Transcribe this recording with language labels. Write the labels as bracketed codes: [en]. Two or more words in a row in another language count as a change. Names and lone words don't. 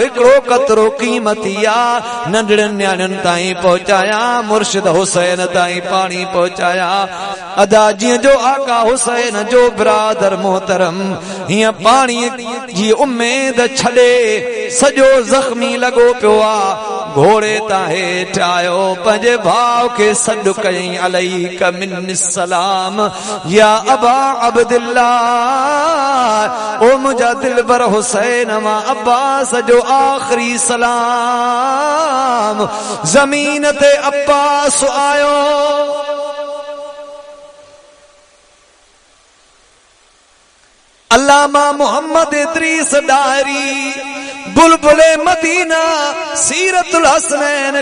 [sd] हिकिड़ो कतरो क़ीमती आहे नंढड़नि न्याणियुनि ताईं पहुचाया मुर्शिद हुसैन ताईं पाणी पहुचाया अदा जीअं जो आका हुसैन जो बिरादर मोहतरम हीअं पाणी जी उम्मीद छॾे सॼो ज़ख्मी लॻो पियो आहे घोड़े तां हेठि आयो पंहिंजे भाउ खे सॾु कयईं [ar] عليك مني السلام يا أبا عبد الله [sd] ओ मुंहिंजा दिलबर हुसैन मां अब्बास जो आख़िरी सलाम ज़मीन ते अब्बास आयो अल्लामा मोहम्मद इदरीस डायरी बुलबुले मदीना सीरतुल हसनैन